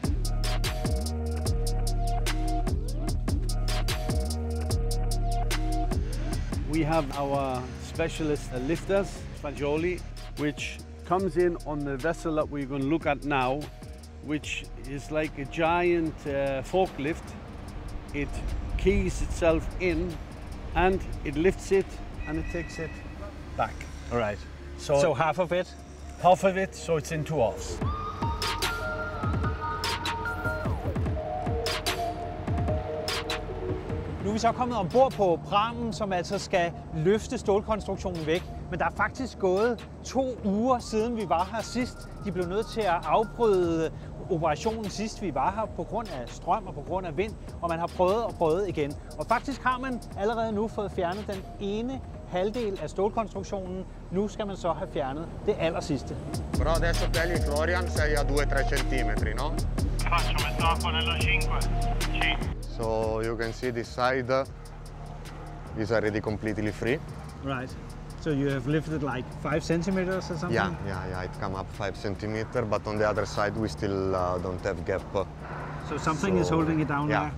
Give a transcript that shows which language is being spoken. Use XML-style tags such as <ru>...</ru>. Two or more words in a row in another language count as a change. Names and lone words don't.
<en>We have our specialist lifters, Fagioli, which comes in on the vessel that we're going to look at now, which is like a giant forklift. It keys itself in and it lifts it and it takes it back. All right. So, So half of it? half of it, so it's in 2 halves.</en> <da>Nu er vi så kommet ombord på prammen, som altså skal løfte stålkonstruktionen væk. Men der er faktisk gået 2 uger siden vi var her sidst. De blev nødt til at afbryde operationen sidst vi var her på grund af strøm og på grund af vind. Og man har prøvet og prøvet igen. Og faktisk har man allerede nu fået fjernet den ene halvdel af stålkonstruktionen. Nu skal man så have fjernet det allersidste.</da> <it>Però adesso tagli Florian, sei a 2-3 centimetri, no? Faccio metà nello 5. Sì.</it> <en>So you can see this side is already completely free. Right. So you have lifted like 5 centimeters or something? Yeah, it come up 5 centimeter, but on the other side we still don't have gap. So something is holding it down there?</en>